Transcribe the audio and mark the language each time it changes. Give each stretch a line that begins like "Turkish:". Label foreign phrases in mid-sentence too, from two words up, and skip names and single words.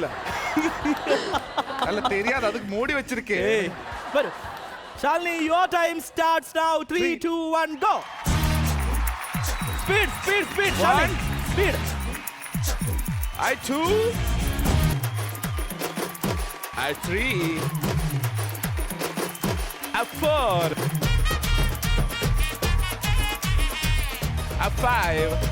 Tamil: அல்ல தெரியாது, அதுக்கு மூடி வச்சிருக்கே.
Malayalam: വരൂ. ശാലിനി,
English: your time starts now. 3, 2, 1, go. Speed. ശാലിനി, speed. I 2. I 3. I 4. I 5.